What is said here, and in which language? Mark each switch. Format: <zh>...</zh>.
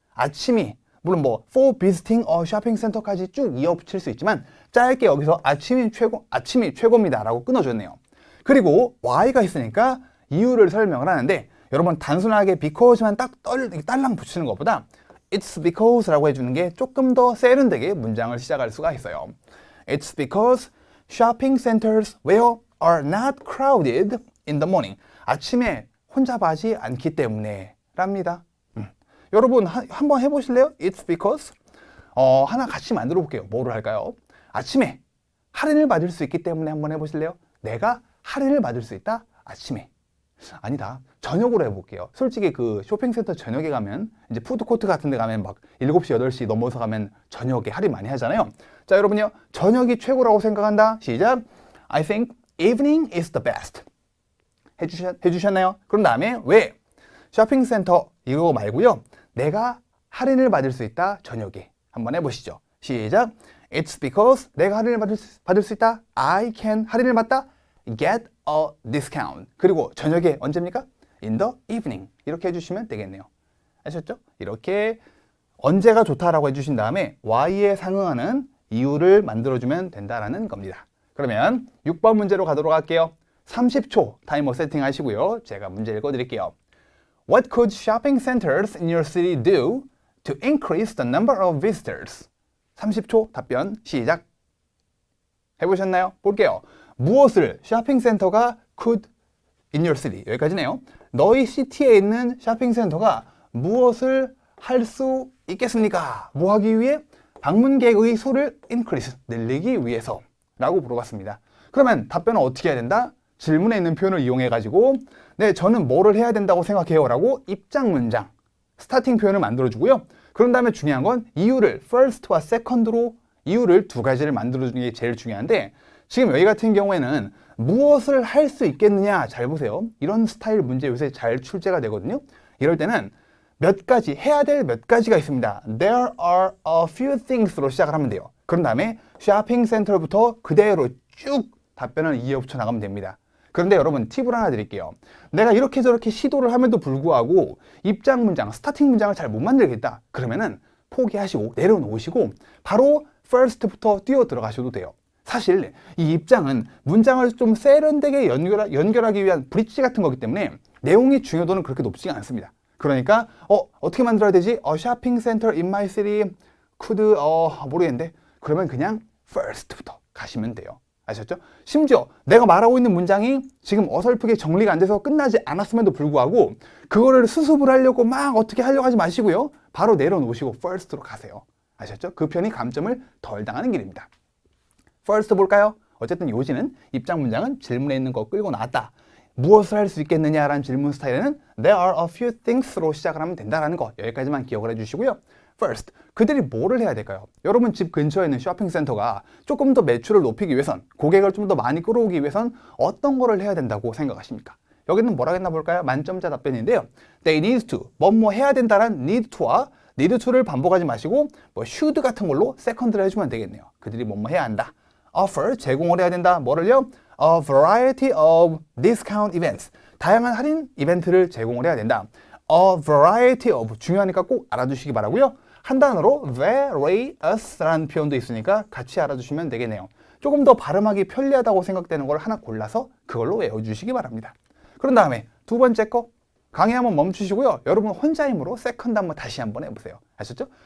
<ko>아침이 물론 뭐</ko> <en>for visiting a shopping center</en> <ko>까지 쭉 이어붙일 수 있지만 짧게 여기서 아침이 최고입니다 라고 끊어줬네요. 그리고 why가 있으니까 이유를 설명을 하는데 여러분 단순하게 because만 딱 딸랑 붙이는 것보다</ko> <en>It's because</en> <ko>라고 해주는 게 조금 더 세련되게 문장을 시작할 수가 있어요.</ko> <en>It's because shopping centers where are not crowded in the morning.</en> <ko>아침에 혼잡하지 않기 때문에 랍니다. 여러분 한번 해보실래요? It's because 하나 같이 만들어 볼게요. 뭐를 할까요? 아침에 할인을 받을 수 있기 때문에 한번 해보실래요? 내가 할인을 받을 수 있다? 아침에. 아니다. 저녁으로 해볼게요. 솔직히 그 쇼핑센터 저녁에 가면 이제 푸드코트 같은 데 가면 막 7시, 8시 넘어서 가면 저녁에 할인 많이 하잖아요. 자, 여러분요. 저녁이 최고라고 생각한다. 시작.</ko> <en>I think evening is the best.</en> <ko>해주셨나요? 그런 다음에 왜? 쇼핑센터 이거 말고요. 내가 할인을 받을 수 있다. 저녁에. 한번 해보시죠. 시작.</ko> <en>It's because</en> <ko>내가 할인을 받을 수 있다.</ko> <en>I can</en> <ko>할인을 받다.</ko> <en>Get a discount.</en> <ko>그리고 저녁에 언제입니까?</ko> <en>In the evening.</en> <ko>이렇게 해주시면 되겠네요. 아셨죠? 이렇게 언제가 좋다라고 해주신 다음에 Y에 상응하는 이유를 만들어주면 된다라는 겁니다. 그러면 6번 문제로 가도록 할게요. 30초 타이머 세팅하시고요. 제가 문제 읽어드릴게요.</ko> <en>What could shopping centers in your city do to increase the number of visitors?</en> <ko>30초 답변 시작. 해보셨나요? 볼게요. 무엇을 쇼핑센터가</ko> <en>could in your city</en> <ko>여기까지네요. 너희 시티에 있는 쇼핑센터가 무엇을 할 수 있겠습니까? 뭐 하기 위해? 방문객의 수를 increase 늘리기 위해서 라고 물어봤습니다. 그러면 답변은 어떻게 해야 된다? 질문에 있는 표현을 이용해 가지고 네, 저는 뭐를 해야 된다고 생각해요 라고 입장 문장 스타팅 표현을 만들어주고요. 그런 다음에 중요한 건 이유를 first와 second로 이유를 두 가지를 만들어주는 게 제일 중요한데 지금 여기 같은 경우에는 무엇을 할 수 있겠느냐 잘 보세요. 이런 스타일 문제 요새 잘 출제가 되거든요. 이럴 때는 몇 가지 해야 될 몇 가지가 있습니다.</ko> <en>There are a few things로</en> <ko>시작을 하면 돼요. 그런 다음에 쇼핑 센터부터 그대로 쭉 답변을 이어붙여 나가면 됩니다. 그런데 여러분 팁을 하나 드릴게요. 내가 이렇게 저렇게 시도를 함에도 불구하고 입장 문장, 스타팅 문장을 잘 못 만들겠다. 그러면은 포기하시고 내려놓으시고 바로 first부터 뛰어 들어가셔도 돼요. 사실 이 입장은 문장을 좀 세련되게 연결하기 위한 브릿지 같은 거기 때문에 내용이 중요도는 그렇게 높지가 않습니다. 그러니까 어떻게 만들어야 되지?</ko> <en>shopping center in my city could</en> <ko>모르겠는데 그러면 그냥</ko> <en>first부터</en> <ko>가시면 돼요. 아셨죠? 심지어 내가 말하고 있는 문장이 지금 어설프게 정리가 안 돼서 끝나지 않았음에도 불구하고 그거를 수습을 하려고 막 어떻게 하려고 하지 마시고요. 바로 내려놓으시고 first로 가세요. 아셨죠? 그 편이 감점을 덜 당하는 길입니다. first 볼까요? 어쨌든 요지는 입장 문장은 질문에 있는 거 끌고 나왔다. 무엇을 할 수 있겠느냐라는 질문 스타일에는</ko> <en>There are a few things</en> <ko>로 시작을 하면 된다는 거 여기까지만 기억을 해주시고요. First, 그들이 뭐를 해야 될까요? 여러분 집 근처에 있는 쇼핑센터가 조금 더 매출을 높이기 위해선 고객을 좀 더 많이 끌어오기 위해선 어떤 거를 해야 된다고 생각하십니까? 여기는 뭐라고 했나 볼까요? 만점자 답변인데요.</ko> <en>They need to,</en> <ko>뭐뭐 해야 된다란 need to와 need to를 반복하지 마시고 뭐 should 같은 걸로 second를 해주면 되겠네요. 그들이 뭐뭐 해야 한다. Offer, 제공을 해야 된다. 뭐를요?</ko> <en>A variety of discount events.</en> <ko>다양한 할인 이벤트를 제공을 해야 된다.</ko> <en>A variety of,</en> <ko>중요하니까 꼭 알아두시기 바라고요. 한 단어로 various라는 표현도 있으니까 같이 알아주시면 되겠네요. 조금 더 발음하기 편리하다고 생각되는 걸 하나 골라서 그걸로 외워주시기 바랍니다. 그런 다음에 두 번째 거 강의 한번 멈추시고요. 여러분 혼자 힘으로 세컨드 한번 다시 한번 해보세요. 아셨죠?</ko>